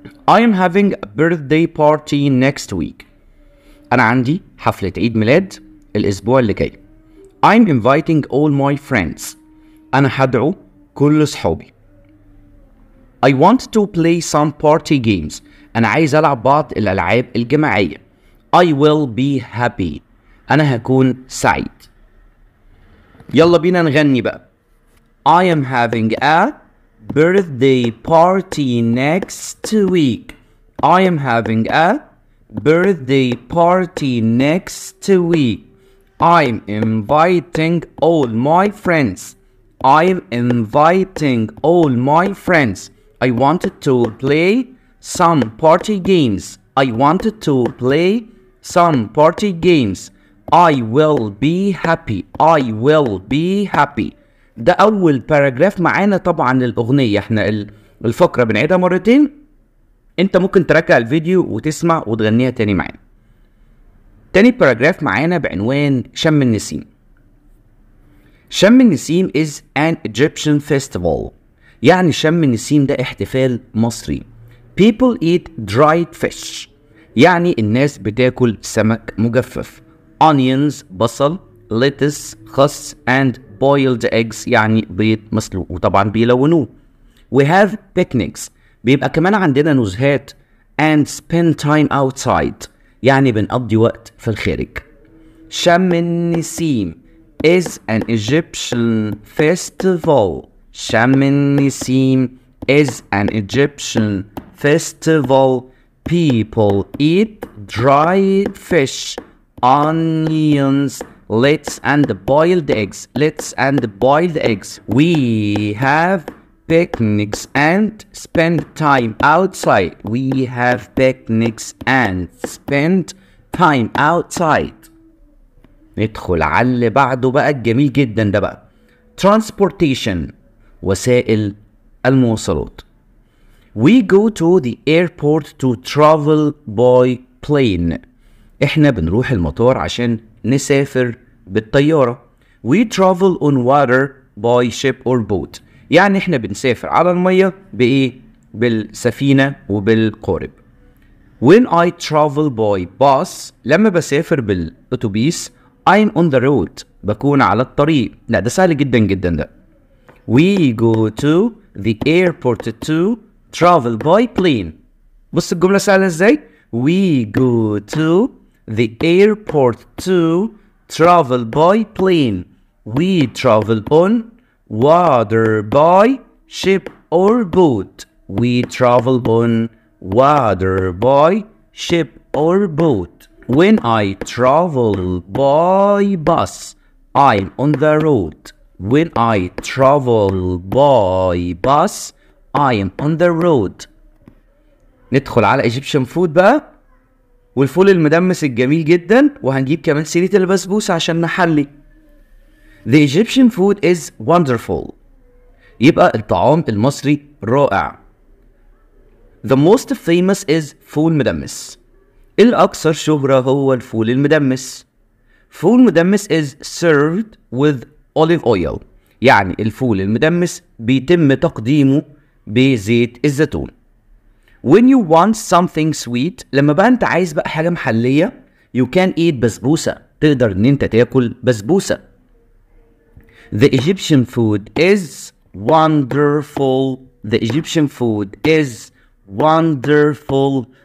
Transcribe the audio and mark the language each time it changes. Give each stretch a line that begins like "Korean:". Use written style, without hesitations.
English: I am having a birthday party next week.
Arabic: انا عندي حفله عيد ميلاد الاسبوع اللي جاي.
English: I'm inviting all my friends.
Arabic: انا هدعو كل صحابي.
English: I want to play some party games.
Arabic: انا عايز العب بعض الالعاب الجماعيه.
English: I will be happy.
Arabic: أنا هكون سعيد. يلا بينا نغني بقى.
English: I am having a birthday party next week. I am having a birthday party next week. I'm inviting all my friends. I'm inviting all my friends. I wanted to play some party games. I wanted to play some party games. I will be happy. I will be happy.
Arabic: ده أول باراجراف معانا طبعا للأغنية. احنا الفقرة بنعيدها مرتين، انت ممكن ترجع الفيديو وتسمع وتغنيها تاني معانا. تاني باراجراف معانا بعنوان شم النسيم.
English: شم النسيم is an Egyptian festival.
Arabic: يعني شم النسيم ده احتفال مصري.
English: People eat dried fish.
Arabic: يعني الناس بتاكل سمك مجفف.
English: Onions
Arabic: بصل،
English: lettuce
Arabic: خس
English: and boiled eggs
Arabic: يعني بيض مسلوق، وطبعا بيلونوه.
English: We have picnics.
Arabic: بيبقى كمان عندنا نزهات
English: and spend time outside.
Arabic: يعني بنقضي وقت في الخارج.
English: شم النسيم is an Egyptian festival. شم النسيم is an Egyptian festival. People eat dried fish, onions, lettuce and boiled eggs. Lettuce and boiled eggs. We have picnics and spend time outside. We have picnics and spend time outside.
Arabic: ندخل على اللي بعده بقى الجميل جدا ده بقى. Transportation، وسائل المواصلات.
English: We go to the airport to travel by plane.
Arabic: احنا بنروح المطار عشان نسافر بالطيارة.
English: We travel on water by ship or boat.
Arabic: يعني احنا بنسافر على المية بإيه؟ بالسفينة وبالقارب.
English: When I travel by bus،
Arabic: لما بسافر بالأتوبيس
English: I'm on the road،
Arabic: بكون على الطريق. لا ده سهل جدا جدا ده.
English: We go to the airport to travel by plane.
Arabic: بص الجملة سهلة ازاي؟
English: We go to the airport to travel by plane. We travel on water by ship or boat. We travel on water by ship or boat. When I travel by bus, I'm on the road. When I travel by bus, I am on the road.
Arabic: ندخل على
English: Egyptian food
Arabic: بقى، والفول المدمس الجميل جدا، وهنجيب كمان سيرة البسبوسة عشان نحلي.
English: The Egyptian food is wonderful.
Arabic: يبقى الطعام المصري رائع.
English: The most famous is فول مدمس.
Arabic: الأكثر شهرة هو الفول المدمس.
English: فول مدمس is served with olive oil.
Arabic: يعني الفول المدمس بيتم تقديمه بزيت الزيتون.
English: When you want something sweet،
Arabic: لما بقى انت عايز بقى حاجة محلية
English: you can eat بسبوسة.
Arabic: تقدر ان انت تاكل بسبوسة.
English: The Egyptian food is wonderful. The Egyptian food is wonderful.